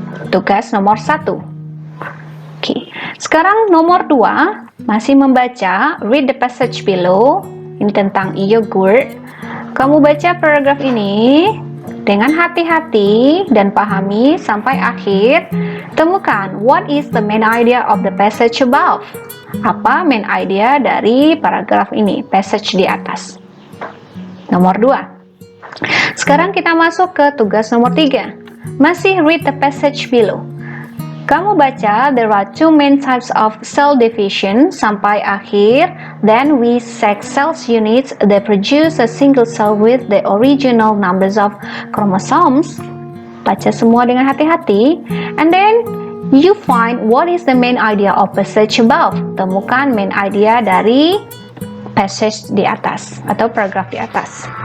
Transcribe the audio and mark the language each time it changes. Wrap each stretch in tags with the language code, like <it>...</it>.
<id>Tugas nomor 1. Oke. Sekarang nomor 2, masih membaca,</id> <en>read the passage below.</en> <id>Ini tentang yogurt. Kamu baca paragraf ini dengan hati-hati dan pahami sampai akhir.</id> <en>Temukan what is the main idea of the passage above.</en> <id>Apa main idea dari paragraf ini, passage di atas. Nomor 2. Sekarang kita masuk ke tugas nomor 3.</id> <en>Masih read the passage below.</en> <id>Kamu baca</id> <en>there are 2 main types of cell division sampai akhir. Then we select cells units that produce a single cell with the original numbers of chromosomes.</en> <id>Baca semua dengan hati-hati.</id> <en>And then you find what is the main idea of passage above.</en> <id>Temukan main idea dari passage di atas atau paragraf di atas.</id>